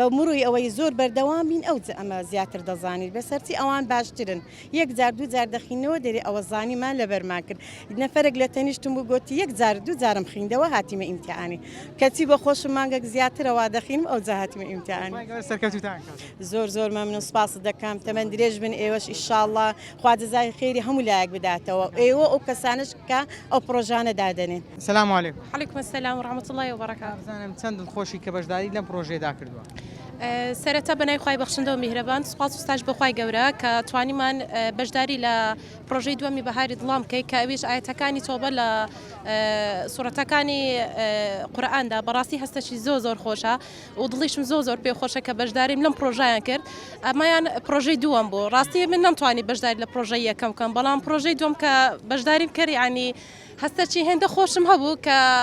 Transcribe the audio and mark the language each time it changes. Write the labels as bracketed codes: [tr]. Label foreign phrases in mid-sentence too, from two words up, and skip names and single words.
[ckb] مروی ئەوەی زۆر بەردەوام بین ئەو ئەمە زیاتر دەزانیت بەسەرچی ئەوان باشترن یەک جار دوو جار دەخینەوە دەری ئەوە زانیمان لەبەرمان کرد نەفەرێک لە تەنیشتم بوو گوتی یەک جار دوو جارم خوێندەوە هاتیمە ئیمتیحانی کەچی بە خۆشم مانگەک زیاترەوە دەخینم ئەو جا هاتیمە ئیمتیحانی زۆر مەمنون سپاس دەکەم تەمەەن درێژ بن ئێوەش ئیشاڵڵا خوا جەزای خێری هەموو لایەک بداتەوە ئێوە ئەو کەسانش کە ئەو پرۆژانە دادەنێن [ar] سلام علیکم. علیکم السلام ورحمة الله وبركاته. [ckb] بزانم چەند دڵخۆشی کە بەشداری لەم پرۆژێدا کردووە. سەرەتا بەنای خوای بەخشندە و میهرەبان سوپاس و ستاش بەخوای گەورە کە توانیمان بەشداری لە پرۆژەی دووەمی بەهاری دڵام بکەی کە ئەویش ئاەتەکانی تۆبە لە سوورەتەکانی قورئاندا بەڕاستی هەستەشی زۆر خۆشە و دڵیشم زۆر پێ خۆشە کە بەشداریم لەم پرۆژەیان کرد ئەمایان پرۆژەی دووەم بوو ڕاستی من نەمتوانی بەشداری لە پرۆژەی یەکەم بکەم بەڵام پرۆژەی دووەم کە بەشداریم کرد ینی هەستەچی هێندە خۆشم هەبوو کە